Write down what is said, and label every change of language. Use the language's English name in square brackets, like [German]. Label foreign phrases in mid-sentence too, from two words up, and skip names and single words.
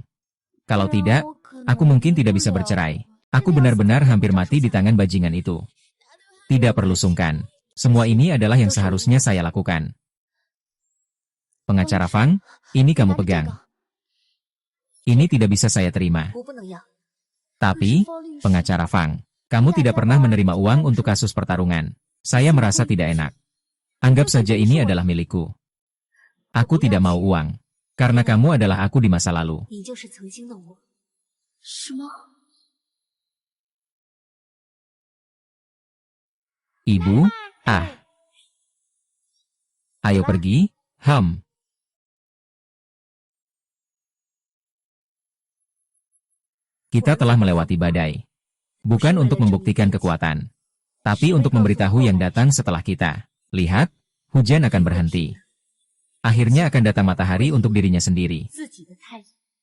[Indonesian] Kalau tidak, aku mungkin tidak bisa bercerai. Aku benar-benar hampir mati di tangan bajingan itu. Tidak perlu sungkan. Semua ini adalah yang seharusnya saya lakukan. Pengacara Fang, ini kamu pegang. Ini tidak bisa saya terima. [Chinese] 我不能要。 [Indonesian] Tapi, pengacara Fang, kamu tidak pernah menerima uang untuk kasus pertarungan. Saya merasa tidak enak. Anggap saja ini adalah milikku. Aku tidak mau uang. Karena kamu adalah aku di masa lalu. [Chinese] 你就是曾经的我。是吗？ [Indonesian] Ibu, ayo pergi, Kita telah melewati badai. Bukan untuk membuktikan kekuatan, tapi untuk memberitahu yang datang setelah kita. Lihat, hujan akan berhenti. Akhirnya akan datang matahari untuk dirinya sendiri. [Chinese] 自己的太阳。